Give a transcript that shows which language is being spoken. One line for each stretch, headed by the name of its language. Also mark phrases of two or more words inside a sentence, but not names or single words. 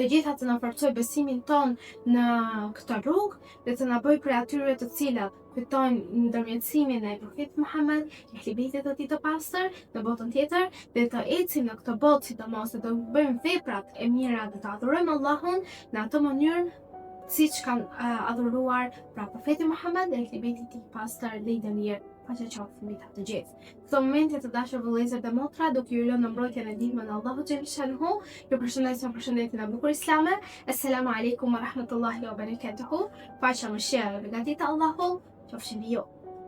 Albanian: gjitha të na forcoj besimin ton në këtë rrugë dhe të na bëj prej atyre të cilat fitojnë ndërmjetësimin e Profetit Muhammed, ehli bejtit të tij të pastër në botën tjetër, dhe të ecim në këtë botë sidomos dhe të bëjmë veprat e mira dhe të adhurojmë Allahun në atë mënyrë siç kanë adhuruar pra Profeti Muhammed dhe ehli bejtit të tij pastër dhe i dëmirë, paqja qoftë mbi ta të gjithë. Këto momente të dashur vëllezër dhe motra, do t'ju lënë në mbrojtjen e ndihmën e Allahut xhaleshanhu. Ju përshëndes me përshëndetjen e bukur islame.
Arabic: السلام عليكم ورحمة الله وبركاته.
Albanian: Paqja, mëshira dhe begatit e Allahut qofshin mbi ju.